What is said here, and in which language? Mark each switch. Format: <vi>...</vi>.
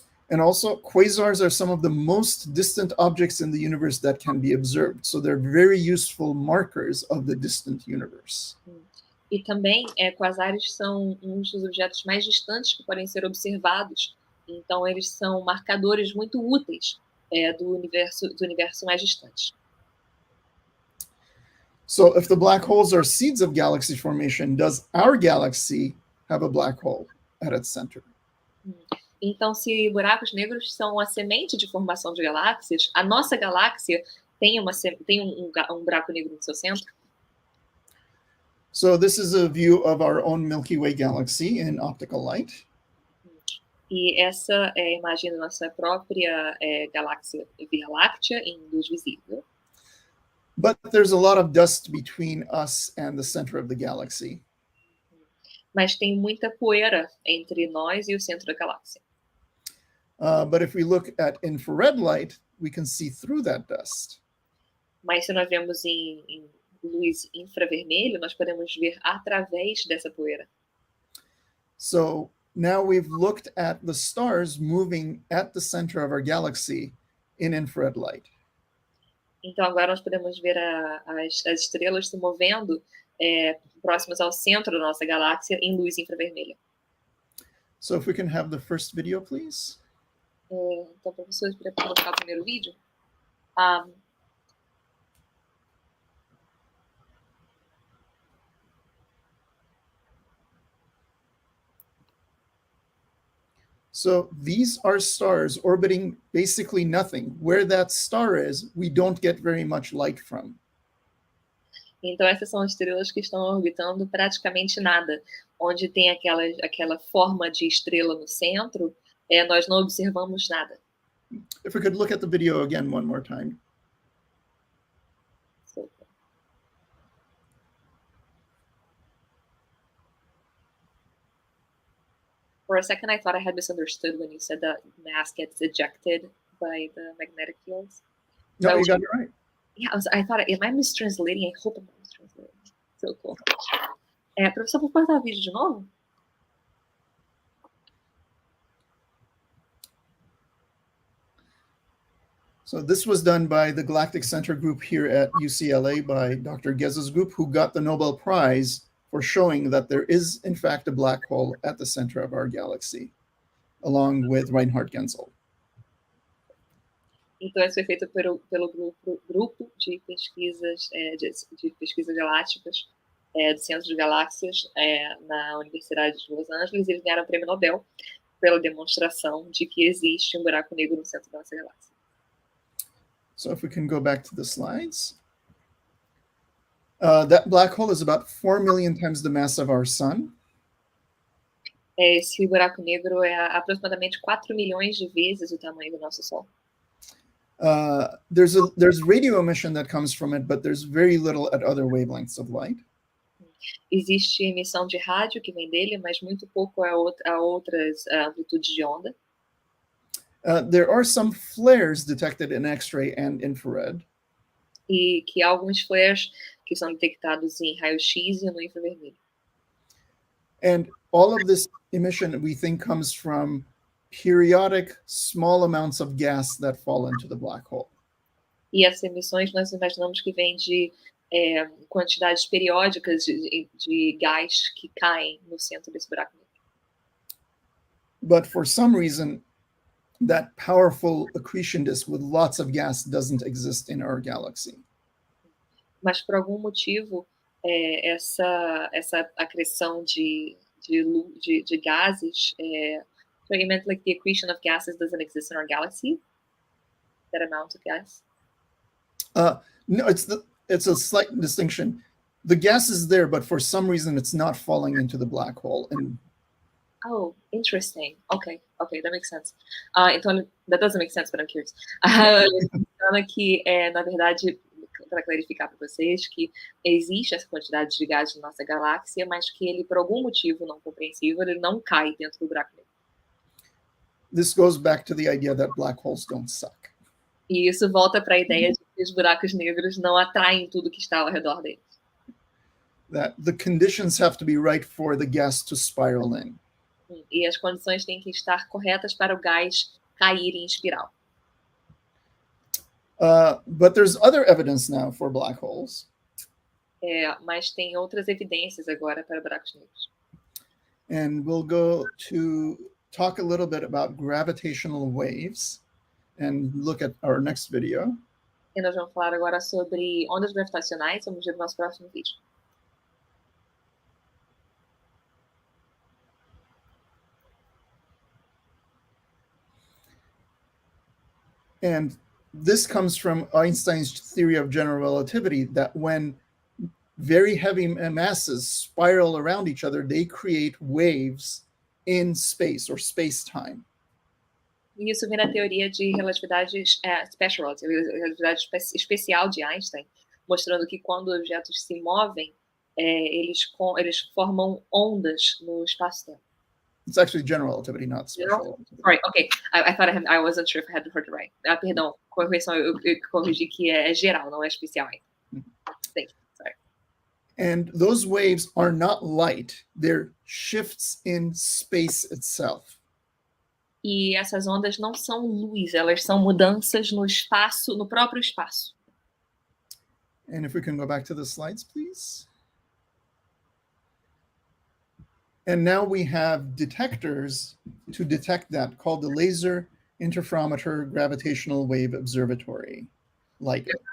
<en>And also, quasars are some of the most distant objects in the universe that can be observed. So they're very useful markers of the distant universe.</en> <pt>E também, quasares são uns dos objetos mais distantes que podem ser observados. Então, eles são marcadores muito úteis do universo mais distante.</pt> <en>So if the black holes are seeds of galaxy formation, does our galaxy have a black hole at its center?</en> <pt>Então, se buracos negros são a semente de formação de galáxias, a nossa galáxia tem um buraco negro no seu centro?</pt> <en>So this is a view of our own Milky Way galaxy in optical light.</en> <pt>E essa é a imagem da nossa própria galáxia Via Láctea em luz visível.</pt> <en>But there's a lot of dust between us and the center of the galaxy.</en> <pt>Mas tem muita poeira entre nós e o centro da galáxia.</pt> <en>But if we look at infrared light, we can see through that dust.</en> <pt>Mas se nós vemos em luz infravermelho, nós podemos ver através dessa poeira.</pt> <en>So now we've looked at the stars moving at the center of our galaxy in infrared light.</en> <pt>Então agora nós podemos ver as estrelas se movendo próximas ao centro da nossa galáxia em luz infravermelha.</pt> <en>So if we can have the first video, please.</en> <pt>Então, professores, para colocar o primeiro vídeo.</pt> <en>So these are stars orbiting basically nothing. Where that star is, we don't get very much light from.</en> <pt>Então, essas são estrelas que estão orbitando praticamente nada. Onde tem aquela forma de estrela no centro, nós não observamos nada.</pt> <en>If we could look at the video again one more time. For a second, I thought I had misunderstood when you said that mass gets ejected by the magnetic fields. No, you got it right. Yeah, I thought, am I mistranslating? I hope I'm not mistranslating. So cool.</en> <pt>Professor, pode cortar o vídeo de novo?</pt> <en>So this was done by the Galactic Center group here at UCLA by Dr. Geza's group, who got the Nobel Prize for showing that there is, in fact, a black hole at the center of our galaxy, along with Reinhard Genzel.</en> <pt>Então, isso foi feito pelo grupo de pesquisas de pesquisas galácticas do Centro de Galáxias na Universidade de Los Angeles. Eles ganharam o prêmio Nobel pela demonstração de que existe um buraco negro no centro da nossa galáxia.</pt> <en>So if we can go back to the slides. That black hole is about 4 million times the mass of our sun.</en> <pt>Esse buraco negro é aproximadamente 4 milhões de vezes o tamanho do nosso Sol.</pt> <en>There's radio emission that comes from it, but there's very little at other wavelengths of light.</en> <pt>Existe emissão de rádio que vem dele, mas muito pouco a outras amplitudes de onda.</pt> <en>There are some flares detected in X-ray and infrared.</en> <pt>E que há alguns flares que são detectados em raio-x e no infravermelho.</pt> <en>And all of this emission, we think, comes from periodic small amounts of gas that fall into the black hole.</en> <pt>E essas emissões nós imaginamos que vêm de quantidades periódicas de gás que caem no centro desse buraco negro.</pt> <en>But for some reason, that powerful accretion disk with lots of gas doesn't exist in our galaxy.</en> <pt>Mas por algum motivo, essa acreção de gases,</pt> <en>so you meant like the accretion of gases doesn't exist in our galaxy? That amount of gas? No, it's a slight distinction. The gas is there, but for some reason it's not falling into the black hole. And oh, interesting. Okay, that makes sense. Então, that doesn't make sense, but I'm curious.</en> <pt>Falando que, na verdade, para clarificar para vocês, que existe essa quantidade de gás na nossa galáxia, mas que ele, por algum motivo não compreensível, ele não cai dentro do buraco negro.</pt> <en>This goes back to the idea that black holes don't suck.</en> <pt>E isso volta para a ideia de que os buracos negros não atraem tudo que está ao redor deles.</pt> <en>That the conditions have to be right for the gas to spiral in.</en> <pt>E as condições têm que estar corretas para o gás cair em espiral.</pt> <en>But there's other evidence now for black holes.</en> <pt>Mas tem outras evidências agora para buracos negros.</pt> <en>And we'll go to talk a little bit about gravitational waves and look at our next video.</en> <pt>E nós vamos falar agora sobre ondas gravitacionais, vamos ver no nosso próximo vídeo.</pt> <en>And this comes from Einstein's theory of general relativity, that when very heavy masses spiral around each other, they create waves in space or space-time.</en> <pt>E isso vem da teoria de relatividade relatividade especial de Einstein, mostrando que quando objetos se movem, eles formam ondas no espaço-tempo.</pt> <en>It's actually general relativity, not special relativity. Sorry, okay. I thought I wasn't sure if I had heard it right.</en> <pt>Perdão, correção, eu corrigi que é geral, não é especial ainda.</pt> <en>Thank you. Sorry. And those waves are not light. They're shifts in space itself. E essas ondas não são luz, elas são mudanças no espaço, no próprio espaço. And if we can go back to the slides, please. And now we have detectors to detect that, called the Laser Interferometer Gravitational Wave Observatory, LIGO.</en>